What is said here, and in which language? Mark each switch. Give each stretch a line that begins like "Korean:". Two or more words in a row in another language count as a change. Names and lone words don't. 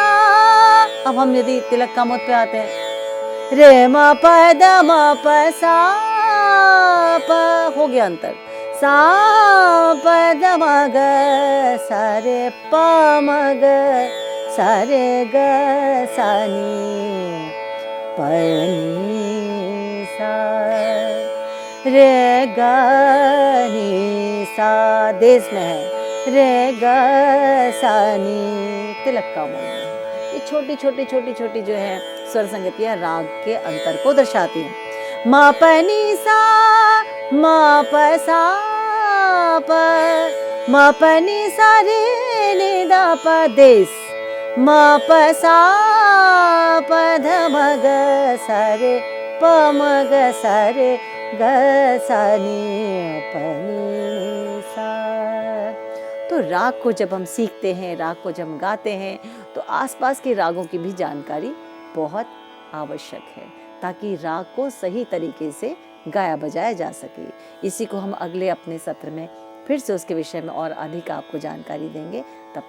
Hindi: अब हम यदि तिलक कामोद पे आते हैं, रे म प द म प सा प, हो गया अंतर, सा पद मग सा रे प मग सा रे ग सा नी प नी सा रे ग नी सा, देश में है रे ग सा नी, तिलक का मोड़ है। ये छोटी छोटी छोटी छोटी जो है स्वर संगतियाँ राग के अंतर को दर्शाती हैं। म प नी सा म प सा प म प नी सा रे नि द प, देश म प सा प ध म ग सा रे प म ग सा रे ग सा नी प नी सा। तो राग को जब हम सीखते हैं, राग को जब हम गाते हैं, तो आसपास के रागों की भी जानकारी बहुत आवश्यक है, ताकि राग को सही तरीके से गाया बजाया जा सके। इसी को हम अगले अपने सत्र में फिर से उसके विषय में और अधिक आपको जानकारी देंगे।